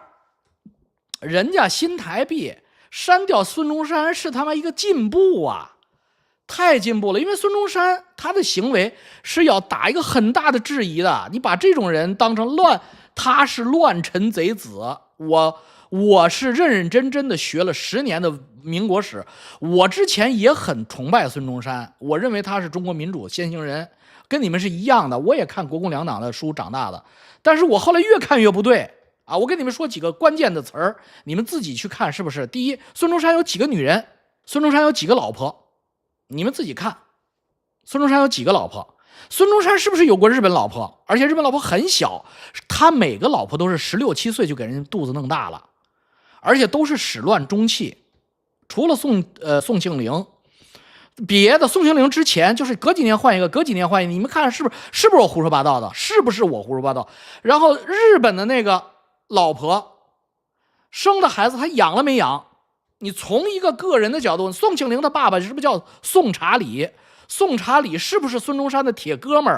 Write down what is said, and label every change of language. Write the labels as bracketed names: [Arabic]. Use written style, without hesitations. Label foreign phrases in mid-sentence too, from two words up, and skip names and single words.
[Chinese] 人家新台幣刪掉孫中山是他媽一個進步啊，太進步了。因為孫中山他的行為是要打一個很大的質疑的，你把這種人當成他是亂臣賊子。我是認認真真的學了10年的民國史，我之前也很崇拜孫中山，我認為他是中國民主先行人，跟你們是一樣的，我也看國共兩黨的書長大的，但是我後來越看越不對啊！我跟你們說幾個關鍵的詞兒，你們自己去看是不是？第一，孫中山有幾個女人？孫中山有幾個老婆？你們自己看，孫中山有幾個老婆？孫中山是不是有過日本老婆？而且日本老婆很小，他每個老婆都是16、17歲就給人肚子弄大了，而且都是始亂終棄。除了宋慶齡，別的宋慶齡之前就是隔幾年換一個，隔幾年換一個，你們看是不是我胡說八道的？是不是我胡說八道？然後日本的那個老婆生的孩子，他養了没養？你從一個個人的角度，宋慶齡他爸爸是不是叫宋查理？宋查理是不是孫中山的鐵哥們兒？